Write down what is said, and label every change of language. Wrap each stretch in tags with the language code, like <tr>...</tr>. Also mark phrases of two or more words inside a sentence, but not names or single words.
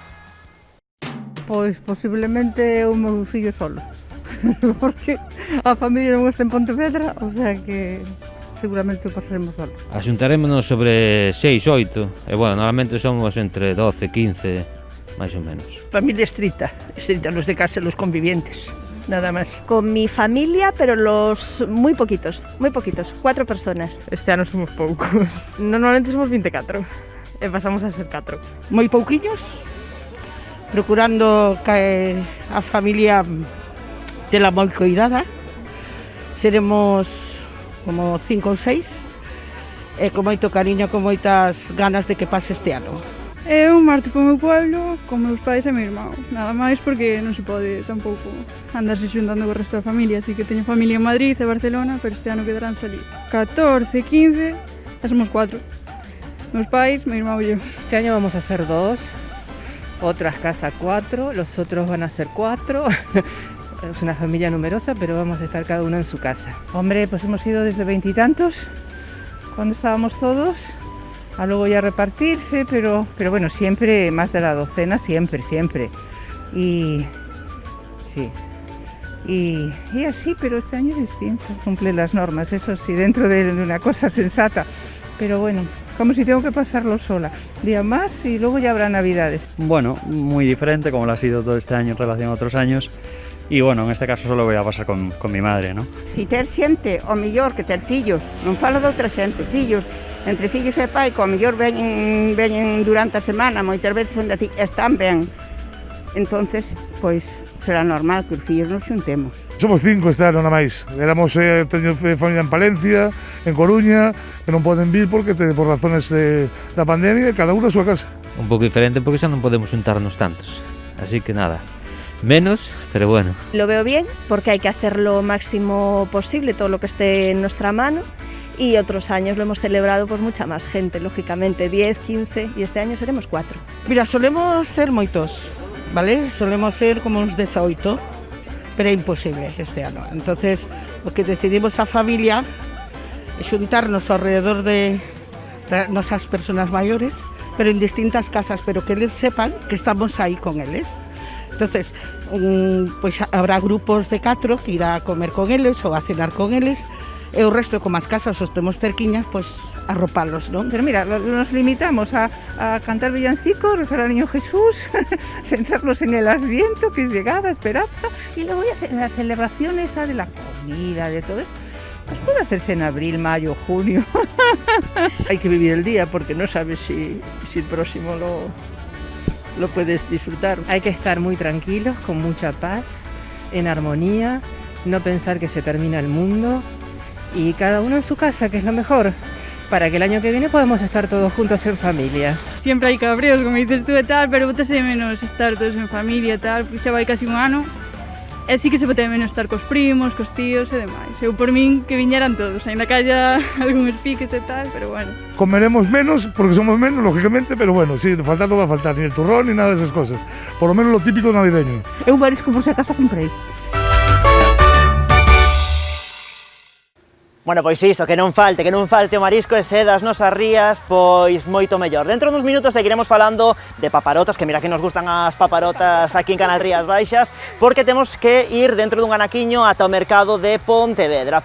<gl>Pois posiblemente o meu fillo solo, porque a familia non está en Pontevedra, o sea que seguramente o pasaremos solo. Axuntarémonos sobre 6, 8, e bueno, normalmente somos entre 12, 15, máis ou menos.</gl> <es>Familia estricta, los de casa, los convivientes, nada más. Con mi familia, pero los muy poquitos, 4 personas.</es> <gl>Este ano somos poucos, normalmente somos 24, e pasamos a ser 4. Moi pouquiños, procurando que a familia tela moi coidada. Seremos como 5 ou 6, e con moito cariño, con moitas ganas de que pase este ano. Eu marcho para o meu pueblo con meus pais e meu irmão, nada máis porque non se pode tampouco andarse xuntando co resto da familia, así que teño familia en Madrid e Barcelona, pero este ano quedarán salir 14, 15, e somos 4, meus pais, meu irmão e eu.</gl> <es>Este año vamos a ser 2, otras casa 4, los otros van a ser 4. Es una familia numerosa, pero vamos a estar cada uno en su casa. Hombre, pues hemos ido desde 20 y tantos, cuando estábamos todos, a luego ya repartirse, pero bueno, siempre más de la docena, siempre. Y sí, y así, pero este año es distinto, cumple las normas, eso sí, dentro de una cosa sensata, pero bueno, como si tengo que pasarlo sola, día más y luego ya habrá navidades. Bueno, muy diferente como lo ha sido todo este año en relación a otros años, y bueno, en este caso solo voy a pasar con mi madre, ¿no?</es> <gl>Si ter xente, o mellor que ter fillos, non falo de outra xente, fillos, entre fillos e pai, que o mellor veñen durante a semana, moitas veces onde ti están ben. Entonces, pois, será normal que os fillos nos xuntemos. Somos 5 este ano na máis. Éramos, teño familia en Palencia, en Coruña, que non poden vir porque por razones da pandemia, cada uno a súa casa. Un pouco diferente porque xa non podemos juntarnos tantos. Así que nada, menos, pero bueno.</gl> <es>Lo veo bien porque hay que hacer lo máximo posible, todo lo que esté en nuestra mano. Y otros años lo hemos celebrado pues mucha más gente, lógicamente, 10, 15 y este año seremos 4.</es> <gl>Mira, solemos ser moitos, vale? Solemos ser como uns 18, pero é imposible este ano. Entonces, o que decidimos a familia é xuntarnos alrededor de nosas personas maiores, pero en distintas casas, pero que eles sepan que estamos aí con eles. Entonces, pois habrá grupos de 4 que irá a comer con eles ou a cenar con eles, e o resto, como as casas os temos cerquiñas, pois arropalos, non?</gl> <es>Pero mira, nos limitamos a cantar villancicos, rezar al Niño Jesús, centrarnos en el Adviento, que es llegada, esperanza, y luego ya la celebración esa de la comida, de todo eso, pues puede hacerse en abril, mayo, junio. Hay que vivir el día porque no sabes si el próximo lo puedes disfrutar. Hay que estar muy tranquilos, con mucha paz, en armonía, no pensar que se termina el mundo, y cada uno en su casa, que es lo mejor, para que el año que viene podamos estar todos juntos en familia. Siempre hay cabreos, como dices tú</es> <gl>e tal, pero botase de menos estar todos en familia e tal, porque xa vai casi un ano, e sí que se bote de menos estar cos primos, cos tíos e demais. Eu por min que viñeran todos, ainda que haya algúns piques e tal, pero bueno.</gl> <es>Comeremos menos porque somos menos, lógicamente, pero bueno, sí, faltar non va a faltar, ni el turrón ni nada de esas cosas. Por lo menos lo típico navideño.</es> <gl>Eu marisco por si acaso comprei. Bueno, pois iso, que non falte o marisco e se das nosas rías, pois moito mellor. Dentro duns minutos seguiremos falando de paparotas, que mira que nos gustan as paparotas aquí en Canal Rías Baixas, porque temos que ir dentro dun anaquiño ata o mercado de Pontevedra.</gl>